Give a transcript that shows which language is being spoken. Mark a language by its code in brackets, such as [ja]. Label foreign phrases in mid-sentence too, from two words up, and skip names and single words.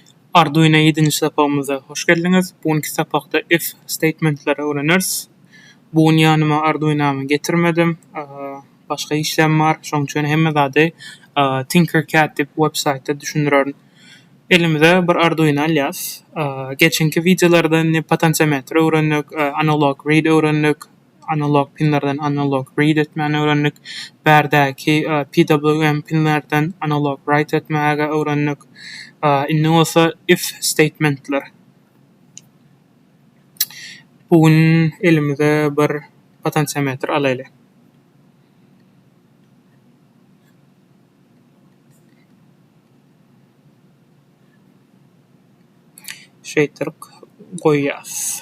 [tk] Arduino 7-nji sapagymyza hoş geldiňiz. Bugünkü sapakda [en] if statementlere [tk] öwreneriz. Bugün ýanyma Arduino'my getirmedim. Başga işlem bar. Şoň üçin hemme zady Tinkercad dip website-de düşündirerim. Elimizde bir Arduino alýas. Geçenki videolarda potentiometre öwrendik, [en] analog read [tk] öwrendik, [en] analog pinlerden analog read [tk] etmeni öwrendik. Bärdäki PWM pinlerden [en] analog write [tk] etmäge öwrendik. Indi bolsa [en] if statementler. [tk] Bugün elimizde bir potentiometre alaýly. Şeýtir goýýas.